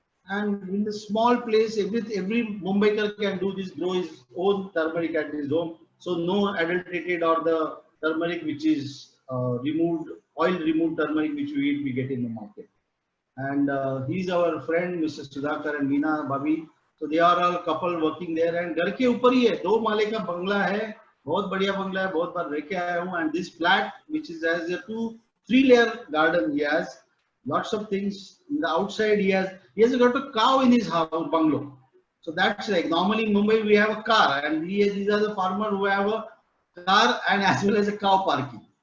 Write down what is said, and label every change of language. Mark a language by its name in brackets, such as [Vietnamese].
[English] And in the small place, every Mumbaiker can do this, grow his own turmeric at his home. So no adulterated or the turmeric which is removed, oil removed turmeric which we get in the market. And he's our friend, Mr. Sudhakar and Meena Bhabi. So they are all couple working there. [Hindi] And घर के ऊपर ही है, 2 माले का बंगला है, बहुत बढ़िया बंगला है, बहुत बार रह के आया हूँ. [English] And this flat, which is has a 2-3 layer garden, he has lots of things. In the outside, he has got a cow in his house bungalow. So that's like normally in Mumbai we have a car, and these are the farmers who have a car and as well as a cow parking.